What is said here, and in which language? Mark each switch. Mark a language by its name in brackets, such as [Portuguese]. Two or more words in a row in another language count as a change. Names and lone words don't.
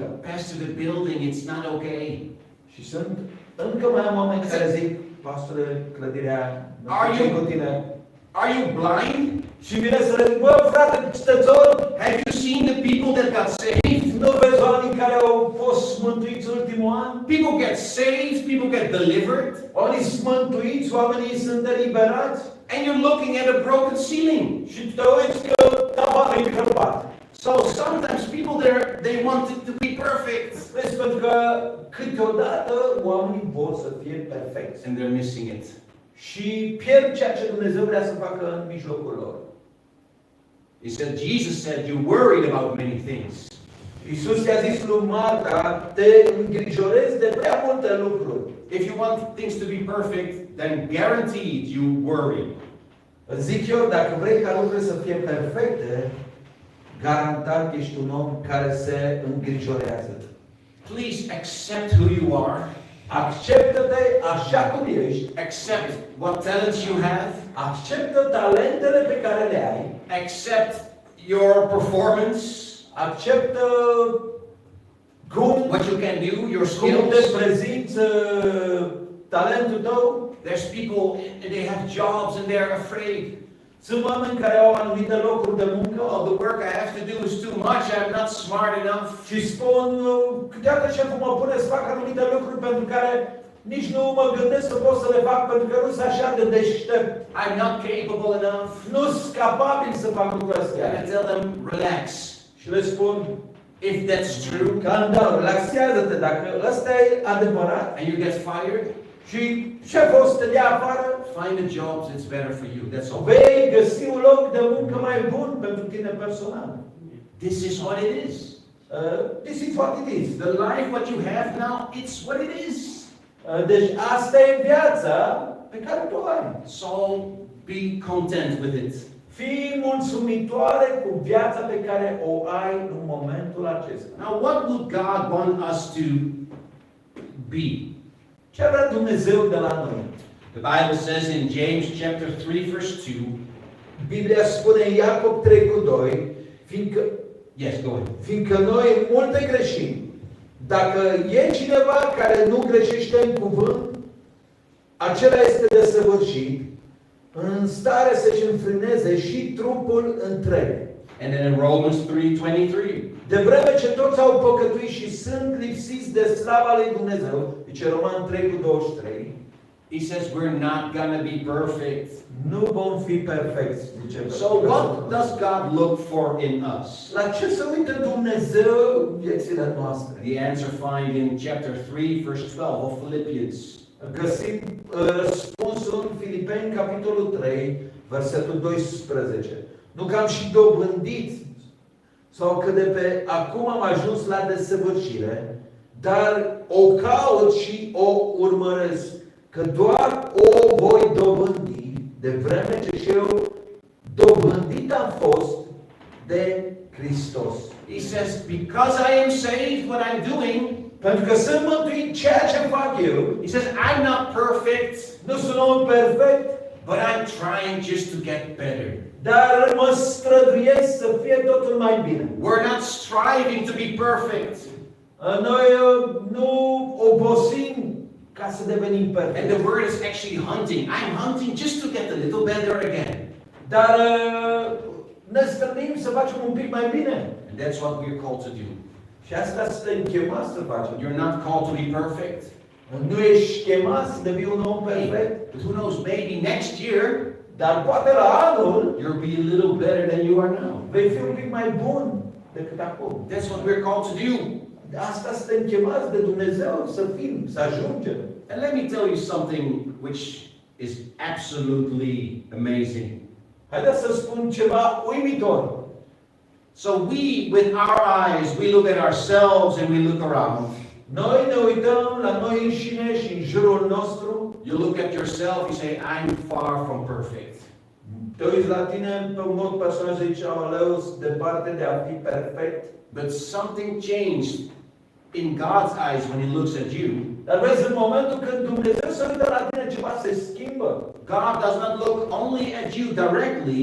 [English] Pastor, the building, it's not okay. [Romanian] Și sunt încă mai am oameni care zic, pastore, clădirea, nu [English] Are [Romanian] știu ce [English] you- [Romanian] cu tine. [English] Are you blind? [Romanian] Și vine să le zic, bă, frate, stățor, [English] Have you seen the people that got saved? [Romanian] nu vezi oamenii care au fost mântuiți ultimul an? [English] People get saved, people get delivered, [Romanian] Oamenii sunt mântuiți, oamenii sunt eliberați. [English] and you're looking at a broken ceiling. [Romanian] Și te uiți că tavanul e cărpat. [English] So sometimes people there, they want it to be perfect, [Romanian] Vezi, pentru că câteodată oamenii vor să fie perfecți. [English] and they're missing it. [Romanian] Și pierd ceea ce Dumnezeu vrea să facă în mijlocul lor. [English] He said, Jesus said, you're worried about many things. [Romanian] Iisus i-a zis lui Marta, te îngrijorezi de prea multe lucruri. [English] If you want things to be perfect, then guaranteed you worry. [Romanian] Zic eu, dacă vrei ca lucrurile să fie perfecte, garantat ești un om care se îngrijorează. [English] Please accept who you are. [Romanian] Acceptă-te așa cum ești. [English] Accept what talents you have. [Romanian] Acceptă talentele pe care le ai. [English] Accept your performance. [Romanian] Acceptă [English] What you can do, your [Romanian] cum te [English] skills. [Romanian] prezinți talentul tău. [English] There's people, and they have jobs and they're afraid. [Romanian] Sunt oameni care au anumite locuri de muncă. [English] Oh, the work I have to do is too much. I'm not smart enough. [Romanian] Și spun, câteodată șeful mă pune să fac anumite lucruri pentru care nici nu mă gândesc să pot să le fac pentru că nu sunt așa de deștept. [English] I'm not capable enough. [Romanian] Nu sunt capabil să fac lucrurile [English] And [Romanian] astea. [English] I tell them, relax. [Romanian] Și le spun, [English] If that's true, [Romanian] cam da, relaxează-te dacă ăsta e adevărat. [English] and you get fired, [Romanian] Și șeful o să te dea afară, [English] find a job that's better for you. That's all. [Romanian] vei găsi un loc de muncă mai bun pentru tine personal. [English] This is what it is. This is what it is. The life what you have now, it's what it is. [Romanian] Deci asta e viața pe care tu o ai. [English] So be content with it. [Romanian] Fii mulțumitoare cu viața pe care o ai în momentul acesta. [English] Now, what would God want us to be? [Romanian] Ce vrea Dumnezeu de la noi? [English] The Bible says in James chapter 3, verse 2. [Romanian] Biblia spune în Iacob 3:2, [English] Yes, go ahead. [Romanian] fiindcă noi multe greșim. Dacă e cineva care nu greșește în cuvânt, acela este desăvârșit, în stare să-și înfrâneze și trupul întreg. [English] And then in Romans 3:23. [Romanian] De vreme ce toți au păcătuit și sunt lipsiți de slava lui Dumnezeu, deci Roman 3:23, [English] He says we're not gonna be perfect. [Romanian] nu vom fi perfecți, zice. [English] So what does God look for in us? [Romanian] La ce se uită Dumnezeu în viețile noastre? [English] The answer find in chapter 3, verse 12 of Philippians. [Romanian] Găsim răspunsul în Filipeni, capitolul 3, versetul 12. Nu că am și dobândit sau că de pe acum am ajuns la desăvârșire, dar o caut și o urmăresc, că doar o voi dobândi, de vreme ce și eu dobândit am fost de Hristos. [English] He says, because I am saved, what I'm doing, [Romanian] Pentru că sunt mântuit ceea ce fac eu, [English] he says, I'm not perfect, [Romanian] nu sunt om perfect, [English] but I'm trying just to get better. [Romanian] dar mă străduiesc să fie totul mai bine. [English] We're not striving to be perfect. [Romanian] Noi nu obosim ca să devenim [English] And [Romanian] perfecti. [English] the word is actually hunting. I'm hunting just to get a little better again. [Romanian] Dar ne străduim să facem un pic mai bine. [English] And that's what we're called to do. [Romanian] Și asta suntem chemați să facem. [English] You're not called to be perfect. [Romanian] Nu ești chemat să devii un om perfect, [English] But who knows, maybe next year [Romanian] dar poate la anul [English] you'll be a little better than you are now. [Romanian] vei fi un pic mai bun decât acum. [English] That's what we're called to do. [Romanian] Asta suntem chemați de Dumnezeu să fim, să ajungem. [English] And let me tell you something which is absolutely amazing. [Romanian] Haideți să spun ceva uimitor. [English] So we, with our eyes, we look at ourselves and we look around. [Romanian] Noi ne uităm la noi înșine și în jurul nostru. [English] You look at yourself, you say, I'm far from perfect. [Romanian] Te uiți la tine pe un mod personal și zici, aoleu, sunt departe de a fi perfect. [English] But something changed in God's eyes when He looks at you. [Romanian] Dar vezi, în momentul când Dumnezeu se uită la tine, ceva se schimbă. [English] God does not look only at you directly.